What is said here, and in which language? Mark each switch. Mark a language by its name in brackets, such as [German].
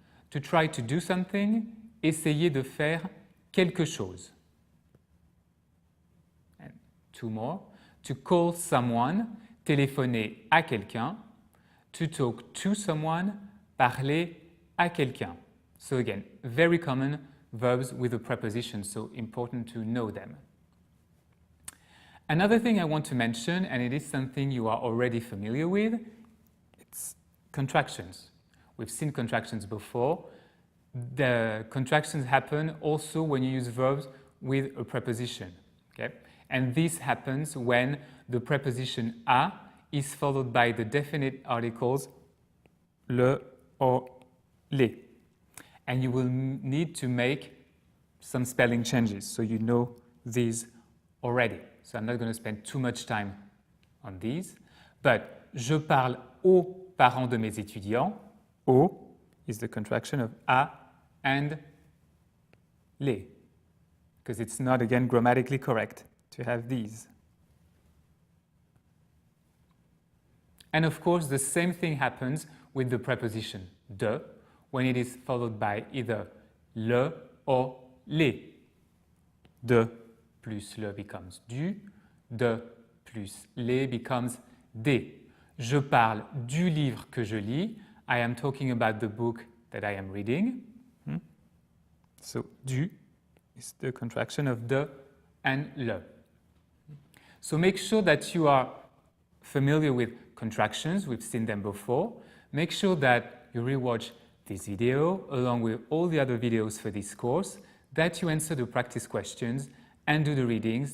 [English] To try to do something, [French] essayer de faire quelque chose. [English] And two more. To call someone, [French] téléphoner à quelqu'un. [English] To talk to someone, [French] parler à quelqu'un. [English] So again, very common verbs with a preposition, so important to know them. Another thing I want to mention, and it is something you are already familiar with, it's contractions. We've seen contractions before. The contractions happen also when you use verbs with a preposition. Okay? And this happens when the preposition à is followed by the definite articles le or les. And you will need to make some spelling changes, so you know these already. So I'm not going to spend too much time on these. [French] But je parle aux parents de mes étudiants. [English] Aux is the contraction of à and les, because it's not, again, grammatically correct to have these. And of course, the same thing happens with the preposition de when it is followed by either le or les. [French] De plus le becomes du, de plus les becomes des. Je parle du livre que je lis. [English] I am talking about the book that I am reading. So, du is the contraction of de and le. So make sure that you are familiar with contractions. We've seen them before. Make sure that you rewatch this video along with all the other videos for this course, that you answer the practice questions and do the readings.